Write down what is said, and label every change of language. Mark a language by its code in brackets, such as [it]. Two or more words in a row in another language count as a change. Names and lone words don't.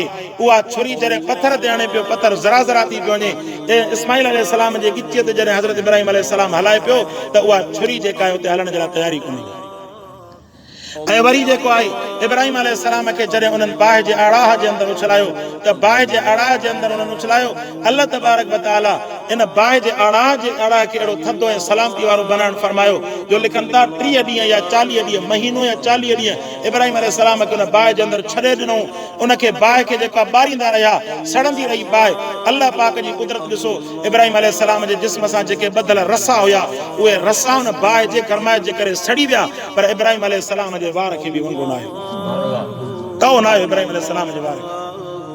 [sd] उहा छुरी जॾहिं पथर ते हणे पियो, पथर ज़रा ज़रा थी पियो वञे, ऐं इस्माईल अलैहिस्सलाम जे गिचीअ ते जॾहिं हज़रत इब्राहिम अलैहिस्सलाम हलाए पियो त उहा छुरी जेका आहे उते हलण जे लाइ तयारी कोन्हे। ऐं वरी जेको आहे इब्राहिम अलैहिस्सलाम खे जॾहिं उन्हनि बाहि जे आड़ाह जे अंदरि उछलायो, त बाहि जे आड़ाह जे अंदरि उन्हनि उछलायो। अल्लाह [ar] تبارك وتعالى [sd] इन बाहि जे आड़ाह खे अहिड़ो थधो ऐं सलामती वारो बनाइण फरमायो, जो लिखनि था 30 ॾींहं या 40 ॾींहं, महीनो या 40 ॾींहं इब्राहिम अलैहिस्सलाम खे उन बाहि जे अंदरि छॾे ॾिनो। उनखे बाहि खे जेका ॿारींदा रहिया, सड़ंदी रही बाहि। अल्लाह पाक जी कुदरत ॾिसो, इब्राहिम अलैहिस्सलाम जे जिस्म सां जेके ॿधल रसा हुया, उहे रसा उन बाहि जे गरमाइश जे करे सड़ी विया, पर इब्राहिम अलैहिस्सलाम जे वार खे बि वंगो न आयो, कहो न आयो इब्राहिम अलैहिस्सलाम जे वार खे।